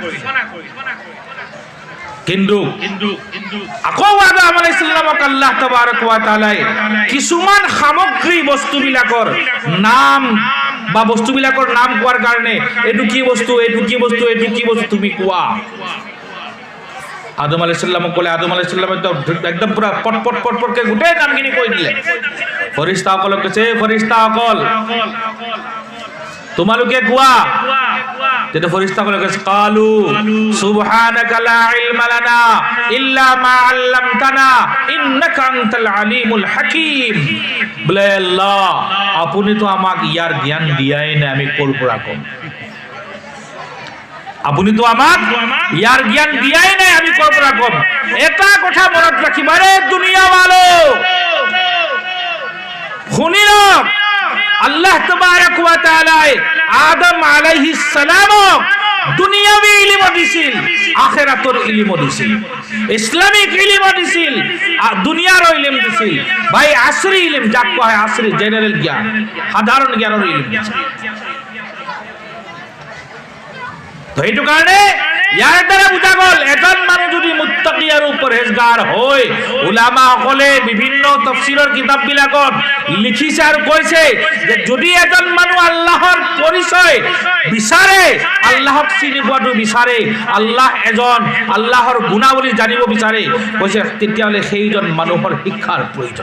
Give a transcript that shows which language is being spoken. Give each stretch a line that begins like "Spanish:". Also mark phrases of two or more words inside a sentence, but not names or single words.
Assamese: কিন্তু আকৌ আদম
Arabic: عليه السلام
Assamese: আল্লাহ
Arabic: تبارك وتعالى
Assamese: কিছুমান সামগ্ৰী বস্তুবিলাকৰ নাম বা বস্তুবিলাকৰ নাম কোৱাৰ কাৰণে এইটো কি বস্তু, এইটো কি বস্তু, এইটো কি বস্তু তুমি কোৱা। আদম
Arabic: عليه السلام
Assamese: ক'লে, আদম
Arabic: عليه السلام
Assamese: একদম পুৰা পটকে গোটেই নামখিনি কৈ দিলে। ফেৰেশতাসকলক কৈছে, ফেৰেশতাসকল তোমালোকে কোৱা। যেটা ফেরেশতাসকলে কৈছে
Arabic: قالوا سبحانك لا علم لنا إلا ما علمتنا إنك أنت العليم الحكيم.
Assamese: বলে আল্লাহ আপুনি তো আমাক ইয়াৰ জ্ঞান দিয়াই নাই, আমি ক'ৰ পৰা কম। আপুনি তো আমাক ইয়াৰ জ্ঞান দিয়াই নাই, আমি ক'ৰ পৰা কম। এটা কথা মনত ৰাখিবা ৰে দুনিয়াৱালো, শুনি লওক, আল্লাহ
Arabic: تبارك وتعالى
Assamese: আদম
Arabic: عليه السلام
Assamese: দুনিয়াবী ইলম দিছিল, আখিরাতৰ ইলম দিছিল, ইসলামিক ইলম দিছিল, দুনিয়াৰ ইলম দিছিল। ভাই আসরি ইলম যাক কোৱা হয়, আসরি জেনারেল জ্ঞান, সাধারণ জ্ঞানৰ ইলম দিছিল। তো এইটো কাৰণে ইয়াৰ দ্বাৰা বুজা গ'ল এজন মানুহ যদি মুত্তাকি আৰু পৰহেজগাৰ হয়, উলামাসকলে বিভিন্ন তাফসীৰৰ কিতাপবিলাকত লিখিছে আৰু কৈছে যে যদি এজন মানুহ আল্লাহৰ পৰিচয় বিচাৰে, আল্লাহক চিনি পোৱাটো বিচাৰে, আল্লাহ এজন, আল্লাহৰ গুণাৱলী জানিব বিচাৰে, কৈছে তেতিয়াহ'লে সেইজন মানুহৰ শিক্ষাৰ প্ৰয়োজন।